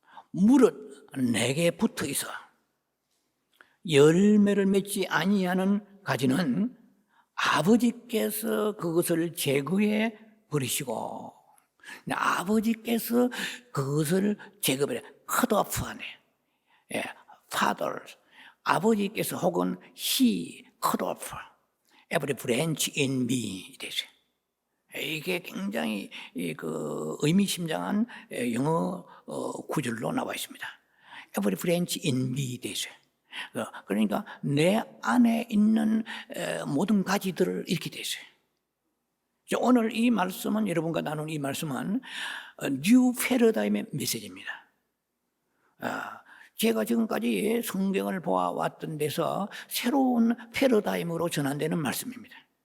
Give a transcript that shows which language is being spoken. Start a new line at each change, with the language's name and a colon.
Korean: 물은 내게 붙어 있어 열매를 맺지 아니하는 가지는 아버지께서 그것을 제거해 버리시고 아버지께서 그것을 제거해
English: cut off
Korean: 하네.
English: Father
Korean: 아버지께서 혹은
English: He cut off every branch in me
Korean: 되죠. 이게 굉장히 의미심장한 영어 구절로 나와 있습니다.
English: Every branch in me
Korean: 되죠. 그러니까 내 안에 있는 모든 가지들을 이렇게 되죠. 오늘 이 말씀은 여러분과 나눈 이 말씀은 뉴 패러다임의 메시지입니다. 제가 지금까지 성경을 보아왔던 데서 새로운 패러다임으로 전환되는 말씀입니다.